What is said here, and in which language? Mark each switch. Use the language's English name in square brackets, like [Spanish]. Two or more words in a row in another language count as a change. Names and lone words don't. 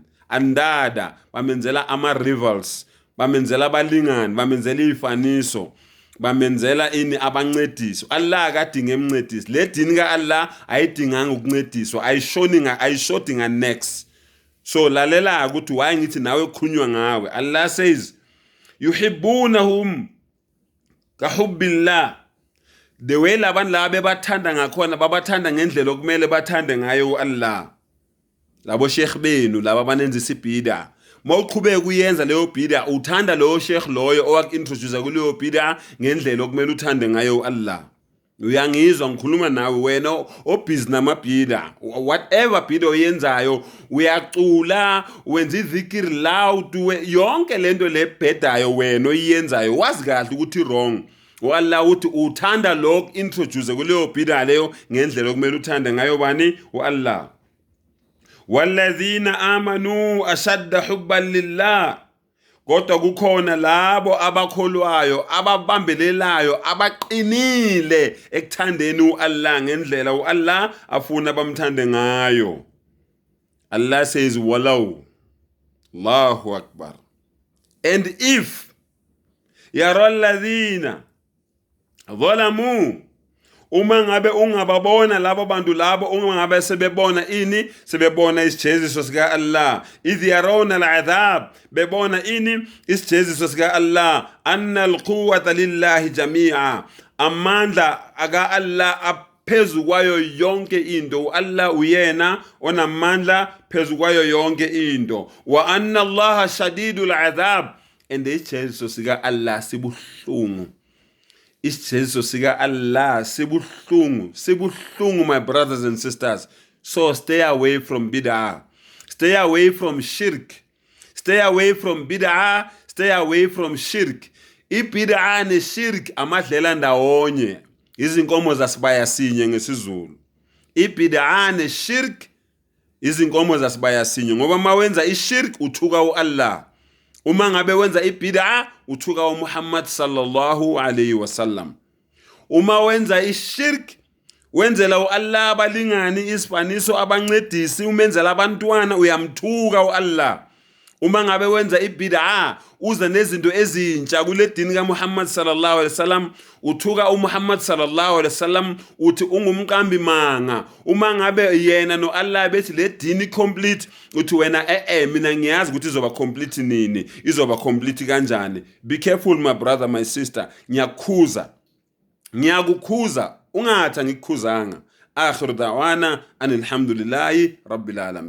[Zulu] Andada bamenzela ama-rivals, bamenzela abalingani, bamenzela izifaniso, bamenzela ini abancediso. Allah akadinga emncedisi. Le dini kaAllah ayidinganga ukuncediswa, ayishodi nga-next. So lalela ukuthi why ngithi nawe khulunywa ngawe. [Arabic] Allah says يحبونهم كحب الله. [Zulu] The way labantu laba bebathanda ngakhona babathanda ngendlela okumele bathande ngayo uAllah. Labo sheikh benu laba banenza isibhida. Mawuqhubeka uyenza leyo bhida uthanda lo sheikh loyo owakintroduce kuleyo bhida ngendlela okumele uthande ngayo uAllah. Uyangizwa ngikhuluma nawe wena obusy namabhida. Whatever bhida oyenzayo uyacula, wenza izikiri loud, yonke lento lebhedayo wena oyenzayo wazi kahle ukuthi wrong. uAllah uthi uthanda lo introduce kuleyo bhida leyo ngendlela okumele uthande ngayo bani uAllah. [Arabic] والذين آمنوا أشد حبا لله. [Zulu] Kodwa kukhona labo abakholwayo, ababambelelayo, abaqinile ekuthandeni uAllah ngendlela uAllah afuna bamthande ngayo. [Arabic] Allah says ولو. الله أكبر. [English] And if [Arabic] يرى الذين ظلموا, [Zulu] uma ngabe ungababona labo bantu labo, uma ngabe sebebona isijeziso sika Allah, [Arabic] إذ يرون العذاب, [Zulu] bebona isijeziso sika Allah, [Arabic] أن القوة لله جميعا, [Zulu] amandla aka Allah aphezu kwayo yonke into. Allah uyena onamandla phezu kwayo yonke into. [Arabic] وأن الله شديد العذاب, and [Zulu] isijeziso sika Allah sibuhlungu. Isijeziso sika Allah sibuhlungu, [English] my brothers and sisters. So stay away from bid'ah, stay away from shirk, stay away from bid'ah, stay away from shirk. [Zulu] Ibid'ah ne shirk amadlela ndawonye, izinkomo zasibaya sinye ngesizulu. Ibid'ah ne shirk izinkomo zasibaya sinye, ngoba mawenza ishirk uthuka uAllah. Uma ngabe wenza ibid'a uthuka uMuhammad [Arabic] صلى الله عليه وسلم. [Zulu] Uma wenza ishirk wenzela uAllah abalingani, isifaniso, abancedisi, umenzela abantwana, uyamthuka uAllah. Uma ngabe wenza ibid'a uza nezinto ezintsha kule dini kaMuhammad [Arabic] صلى الله عليه وسلم, [Zulu] uthuka uMuhammad [Arabic] صلى الله عليه وسلم, [Zulu] uthi ungumqambi manga. Uma ngabe yena noAllah bethi le dini complete, uthi wena mina ngiyazi ukuthi izoba complete nini, izoba complete kanjani. [English] Be careful my brother, my sister. [Zulu] Ngiyakukhuza ungathi ngikukhuzanga. [Arabic] آخر دعوانا أن الحمد لله رب العالمين.